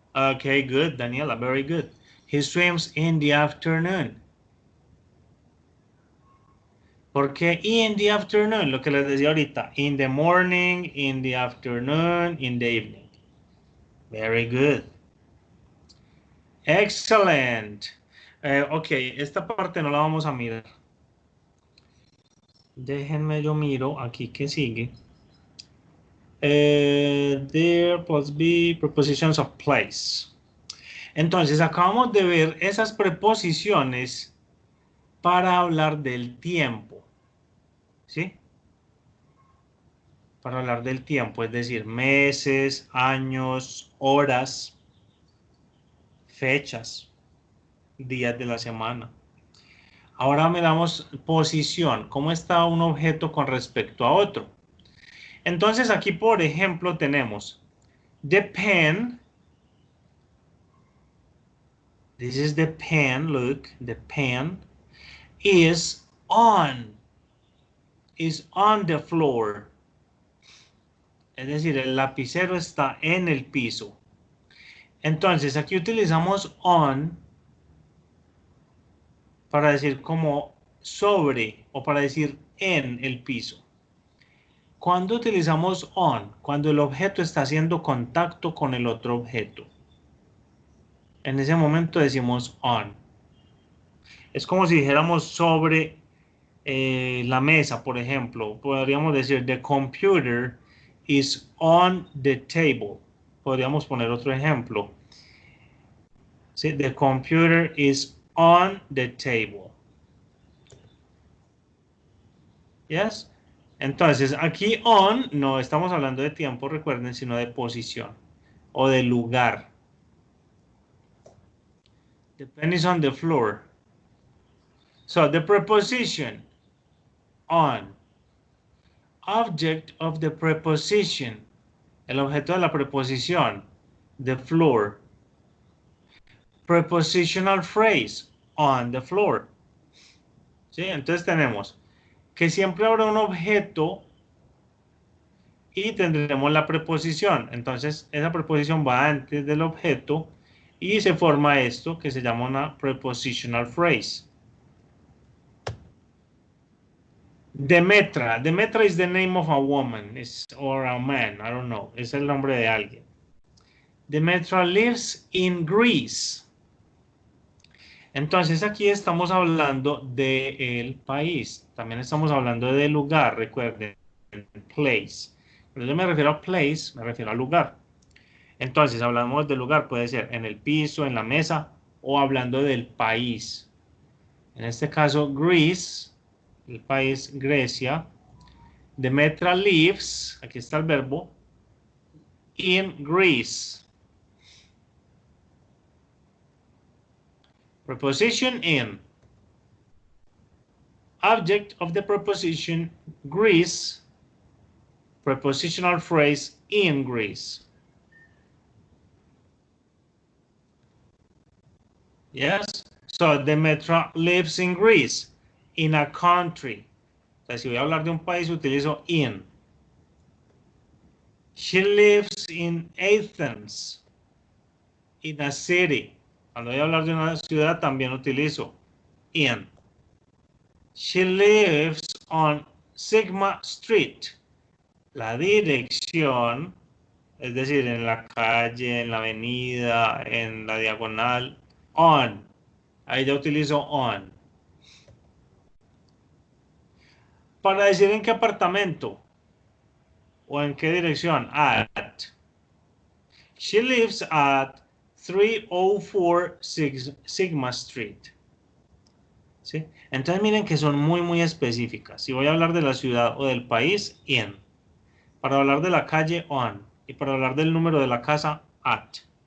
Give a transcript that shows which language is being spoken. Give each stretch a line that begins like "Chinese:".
English: Okay, good, Daniela, very good. He swims in the afternoon.
Spanish: ¿Por qué in the afternoon? Lo que les decía ahorita.
English: In the morning, in the afternoon, in the evening. Very good. Excellent.
Spanish: Ok, esta parte no la vamos a mirar. Déjenme yo miro aquí que sigue. There plus be prepositions of place. Entonces, acabamos de ver esas preposiciones para hablar del tiempo. ¿Sí? Para hablar del tiempo, es decir, meses, años, horas, fechas, días de la semana. Ahora miramos posición, cómo está un objeto con respecto a otro. Entonces aquí, por ejemplo, tenemos the pen.
English: This is the pen, look, the pen is on the floor.
Spanish: Es decir, el lapicero está en el piso. Entonces, aquí utilizamos on para decir como sobre o para decir en el piso. ¿Cuándo utilizamos on? Cuando el objeto está haciendo contacto con el otro objeto. En ese momento decimos on. Es como si dijéramos sobre la mesa, por ejemplo.
English: Podríamos decir the computer is on the table.
Spanish: Podríamos poner otro ejemplo. ¿Sí?
English: The computer is on the table. Yes.
Spanish: Entonces, aquí on no estamos hablando de tiempo, recuerden, sino de posición o de lugar.
English: The pen is on the floor. So, the preposition on. Object of the preposition. El objeto de la preposición. The floor. Prepositional phrase. On the floor. ¿Sí?
Spanish: Entonces tenemos que siempre habrá un objeto y tendremos la preposición. Entonces, esa preposición va antes del objeto y se forma esto que se llama una prepositional phrase. Demetra.
English: Demetra is the name of a woman or a man. I don't know.
Spanish: Es el nombre de alguien. Demetra lives in Greece. Entonces, aquí estamos hablando del país. También estamos hablando del lugar, recuerden. Place. Cuando yo me refiero a place, me refiero al lugar. Entonces, hablamos del lugar, puede ser en el piso, en la mesa, o hablando del país. En este caso, Greece, el país Grecia. Demetra lives, aquí está el verbo, in Greece.
English: Preposition in. Object of the preposition Greece. Prepositional phrase in Greece. Yes? So, Demetra lives in Greece, in a country.
Spanish: O sea, si voy a hablar de un país, utilizo in.
English: She lives in Athens, in a city.
Spanish: Cuando voy a hablar de una ciudad, también utilizo in.
English: She lives on Sigma Street.
Spanish: La dirección, es decir, en la calle, en la avenida, en la diagonal, on. Ahí ya utilizo on. Para decir en qué apartamento o en qué dirección, at.
English: She lives at 304 Sigma Street.
Spanish: ¿Sí? Entonces miren que son muy específicas. Si voy a hablar de la ciudad o del país, in. Para hablar de la calle, on. Y para hablar del número de la casa, at.